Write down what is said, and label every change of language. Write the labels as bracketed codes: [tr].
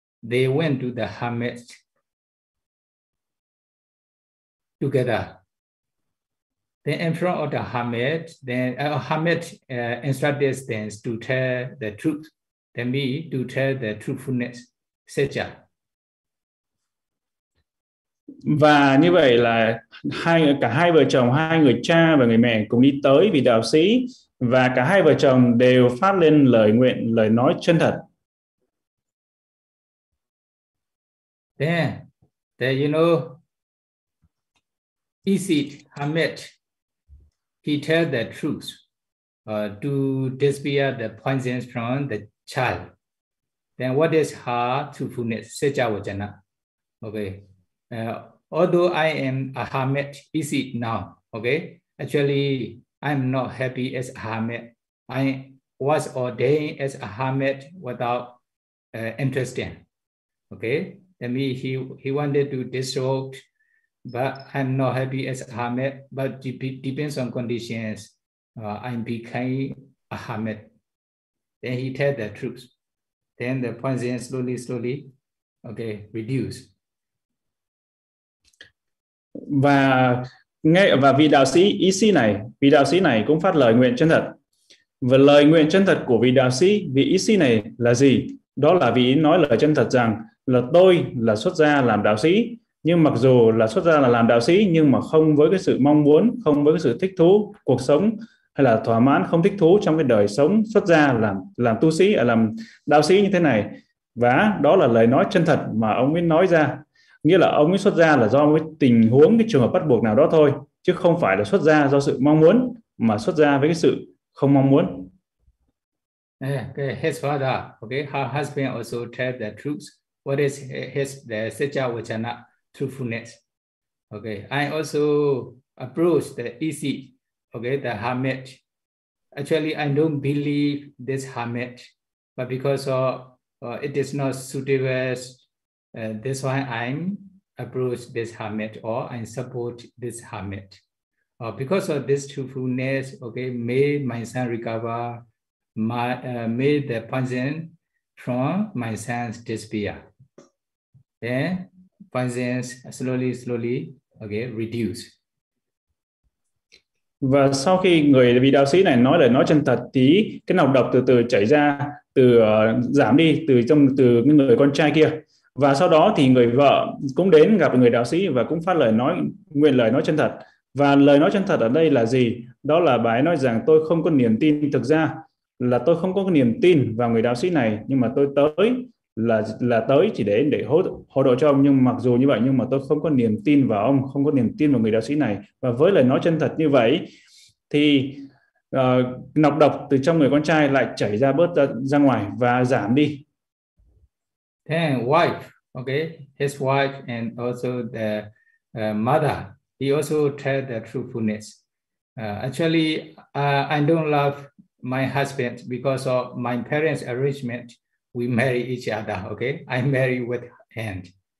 [en] They went to the Hermit together. Then in front of the Hermit, then Hermit instructed them to tell the truth. Then me to tell the truthfulness, Sicha. [vi] Và như vậy là cả hai vợ chồng, hai người cha và người mẹ cùng đi tới vị đạo sĩ. Và cả hai vợ chồng đều phát lên lời nguyện, lời nói chân thật. [en] Then you know, Isit Hermit, he tell the truth to dispel the poison from the child. Then what is her truthfulness? Sicha Vajana. Okay. Although I am a hermit, is it now? Okay. Actually, I'm not happy as a hermit. I was ordained as a hermit without interesting. Okay, that means he wanted to disrobe, but I'm not happy as a hermit, but depends on conditions, I'm becoming a hermit. Then he tell the truth. Then the poison slowly, okay, reduce. [vi] Và vị đạo sĩ ý sĩ này, vị đạo sĩ này cũng phát lời nguyện chân thật. Và lời nguyện chân thật của vị đạo sĩ, vị ý sĩ này là gì? Đó là vị nói lời chân thật rằng là tôi là xuất gia làm đạo sĩ, nhưng mặc dù là xuất gia là làm đạo sĩ, nhưng mà không với cái sự mong muốn, không với cái sự thích thú cuộc sống hay là thỏa mãn, không thích thú trong cái đời sống xuất gia làm tu sĩ, làm đạo sĩ như thế này. Và đó là lời nói chân thật mà ông ấy nói ra. Nghĩa là ông ấy xuất gia là do cái tình huống, cái trường hợp bắt buộc nào đó thôi, chứ không phải là xuất gia do sự mong muốn, mà xuất gia với cái sự không mong muốn. [en] Okay, his father, okay, her husband also tell the truth. What is his the Secha Vachana truthfulness? Okay, I also approach the easy, okay, the hermit. Actually, I don't believe this hermit, but because of it is not suitable. That's why I'm approach this hermit or I support this hermit. Because of this truthfulness, okay, may my son recover, may the poison from my son's disappear. Then poison slowly, okay, reduce. [vi] Và sau khi người vị đạo sĩ này nói lời nói chân thật tí, cái nọc độc từ từ chảy ra, từ giảm đi, từ người con trai kia. Và sau đó thì người vợ cũng đến gặp người đạo sĩ và cũng phát lời nói, nguyện lời nói chân thật. Và lời nói chân thật ở đây là gì? Đó là bà ấy nói rằng tôi không có niềm tin, thực ra là tôi không có niềm tin vào người đạo sĩ này, nhưng mà tôi tới là tới chỉ để hỗ trợ cho ông, nhưng mặc dù như vậy nhưng mà tôi không có niềm tin vào ông, không có niềm tin vào người đạo sĩ này. Và với lời nói chân thật như vậy thì nọc độc từ trong người con trai lại chảy ra bớt ra ngoài và giảm đi. [en] Then wife, okay, his wife and also the mother, he also tell the truthfulness. Actually, I don't love my husband because of my parents' arrangement. We marry each other, okay? I marry with hands.